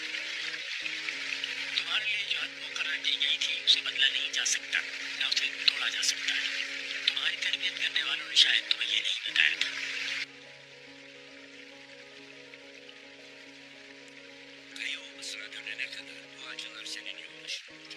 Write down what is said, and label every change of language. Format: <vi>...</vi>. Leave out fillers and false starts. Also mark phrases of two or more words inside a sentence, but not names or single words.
<ur>تمہارے لیے جو حد مقرر کی گئی تھی اسے بدلا نہیں جا سکتا، نہ اسے توڑا جا سکتا ہے. تمہاری تربیت کرنے والوں نے شاید تمہیں یہ نہیں بتایا تھا.</ur> <tr>Kayı olmasına dönene kadar bu acılar senin yolunu şaşıracak.</tr>